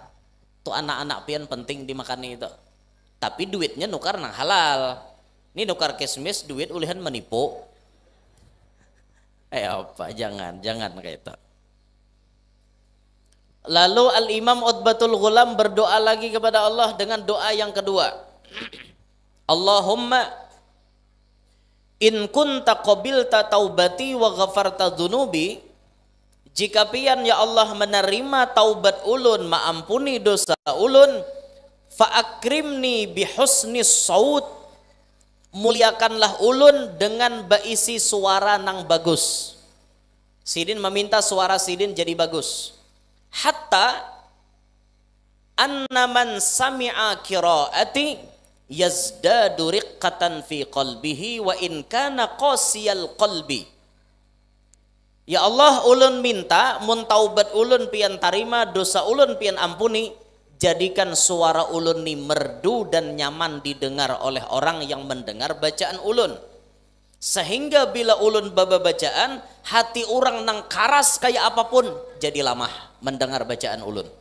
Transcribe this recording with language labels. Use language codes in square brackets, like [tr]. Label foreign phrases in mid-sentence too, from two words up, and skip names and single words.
[bjn] Tuh anak-anak pian penting dimakan itu. Tapi duitnya nukar nang halal. Ini nukar kismis duit ulihan menipu. Apa jangan kayak itu. [id] Lalu Al-Imam Utbatul Ghulam berdoa lagi kepada Allah dengan doa yang kedua. [ar] اللهم إن كنت قبلت توبتي وغفرت ذنوبي, [bjn] jika pian ya Allah menerima taubat ulun, maampuni dosa ulun, [ar] فأكرمني بحسن الصوت, [bjn] muliakanlah ulun dengan baisi suara nang bagus. Sidin meminta suara Sidin jadi bagus. [ar] حتى أن من سمع قراءتي يزداد رقة في قلبه وإن كان قاسي القلب. [bjn] Ya Allah, ulun minta mun taubat ulun pian tarima, dosa ulun pian ampuni, jadikan suara ulun ni merdu dan nyaman didengar oleh orang yang mendengar bacaan ulun, sehingga bila ulun baba bacaan, hati orang nang karas kayak apapun jadi lamah mendengar bacaan ulun.